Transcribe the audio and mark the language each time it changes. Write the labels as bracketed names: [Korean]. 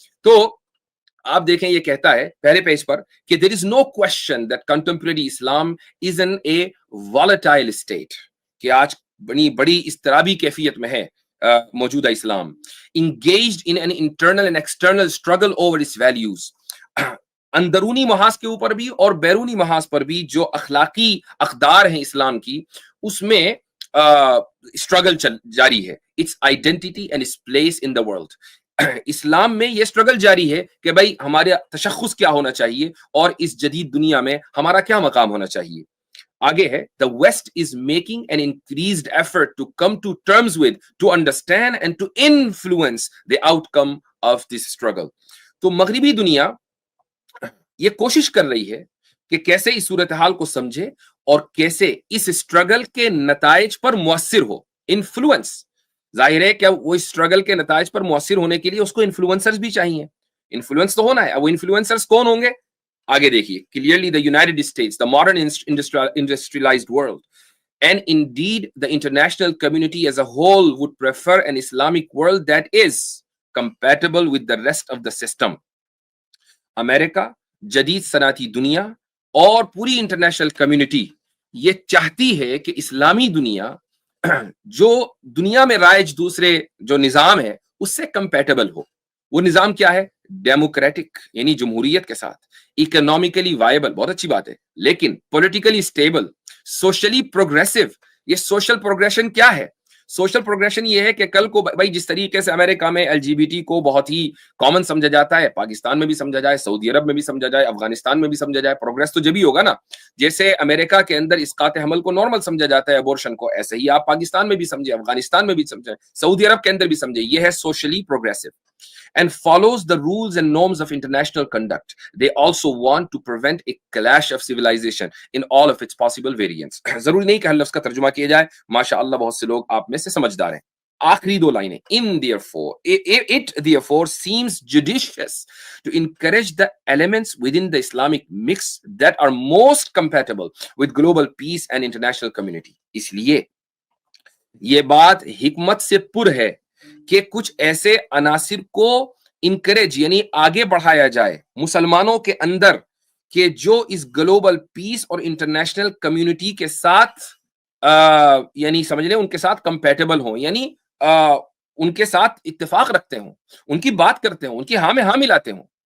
[Urdu] تو آپ دیکھیں یہ کہتا ہے پہلے پیج پر کہ [English] there is no question that contemporary Islam is in a volatile state, [Urdu] کہ آج بڑی اضطرابی کیفیت میں ہے موجودہ اسلام, [English] engaged in an internal and external struggle over its values, [Urdu] اندرونی محاذ کے اوپر بھی اور بیرونی محاذ پر بھی جو اخلاقی اقدار ہیں اسلام کی, اس میں اسٹرگل جاری ہے. [English] it's identity and it's place in the world, [Urdu] اسلام میں یہ اسٹرگل جاری ہے کہ بھائی ہمارا تشخص کیا ہونا چاہیے اور اس جدید دنیا میں ہمارا کیا مقام ہونا چاہیے. آگے ہے [English] the West is making an increased effort to come to terms with, to understand and to influence the outcome of this struggle. [Urdu] تو مغربی دنیا یہ کوشش کر رہی ہے کہ کیسے اس صورتحال کو سمجھے اور کیسے اس اسٹرگل کے نتائج پر مؤثر ہو. انفلوئنس, ظاہر ہے کہ وہ اسٹرگل کے نتائج پر مؤثر ہونے کے لیے اس کو انفلوئنسرز بھی چاہیے, انفلوئنس تو ہونا ہے. اب وہ انفلوئنسرز کون ہوں گے, آگے دیکھیے. [English] Clearly the United States, the modern industrialized world, and indeed the international community as a whole would prefer an Islamic world that is compatible with the rest of the system. [Urdu] امریکہ, جدید صنعتی دنیا اور پوری انٹرنیشنل کمیونٹی یہ چاہتی ہے کہ اسلامی دنیا جو دنیا میں رائج دوسرے جو نظام ہے اس سے کمپیٹیبل ہو. وہ نظام کیا ہے؟ ڈیموکریٹک یعنی جمہوریت کے ساتھ, اکنامکلی وائبل, بہت اچھی بات ہے, لیکن پولیٹیکلی اسٹیبل, سوشلی پروگریسو. یہ سوشل پروگریشن کیا ہے؟ سوشل پروگریشن یہ ہے کہ کل کو بھائی جس طریقے سے امریکہ میں LGBT کو بہت ہی کامن سمجھا جاتا ہے, پاکستان میں بھی سمجھا جائے, سعودی عرب میں بھی سمجھا جائے, افغانستان میں بھی سمجھا جائے. پروگریس تو جبھی ہوگا نا, جیسے امریکہ کے اندر اسقاط حمل کو نارمل سمجھا جاتا ہے, ابورشن کو, ایسے ہی آپ پاکستان میں بھی سمجھے, افغانستان میں بھی سمجھے, سعودی عرب کے اندر بھی سمجھے. یہ ہے [English] Socially progressive and follows the rules and norms of international conduct. They also want to prevent a clash of civilization in all of its possible variants. [Urdu] ضروری نہیں کہ ہر لفظ کا ترجمہ کیا جائے, ماشاءاللہ بہت سے لوگ آپ میں سے سمجھدار ہیں. آخری دو لائنیں, [English] it therefore seems judicious to encourage the elements within the Islamic mix that are most compatible with global peace and international community. [Urdu] اس لیے یہ بات حکمت سے پر ہے کہ کچھ ایسے عناصر کو انکریج یعنی آگے بڑھایا جائے مسلمانوں کے اندر کہ جو اس گلوبل پیس اور انٹرنیشنل کمیونٹی کے ساتھ یعنی سمجھ لیں ان کے ساتھ کمپیٹیبل ہوں, یعنی ان کے ساتھ اتفاق رکھتے ہوں, ان کی بات کرتے ہوں, ان کی ہاں میں ہاں ملاتے ہوں.